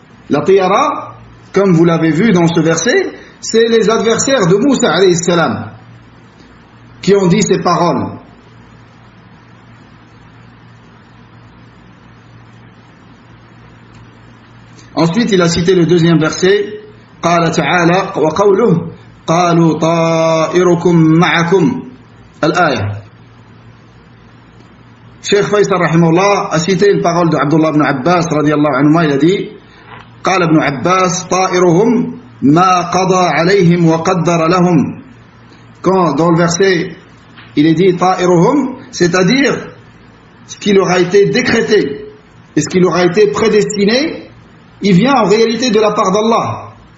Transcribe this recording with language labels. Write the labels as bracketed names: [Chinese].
[French] La tiyara, comme vous l'avez vu dans ce verset, c'est les adversaires de Moussa alayhi salam qui ont dit ces paroles. Ensuite, il a cité le deuxième verset. [Arabic] قال تعالى وقوله قالوا طائركم معكم الآية. [French] Cheikh Faisal rahimahullah a cité une parole de Abdullah ibn Abbas radiyallahu anhu. Il a dit [Arabic] قال ابن عباس طائرهم ما قضى عليهم وقدر لهم. [French] Quand dans le verset il est dit طائرهم, c'est-à-dire ce qui leur a été décrété et ce qui leur a été prédestiné, il vient en réalité de la part d'Allah.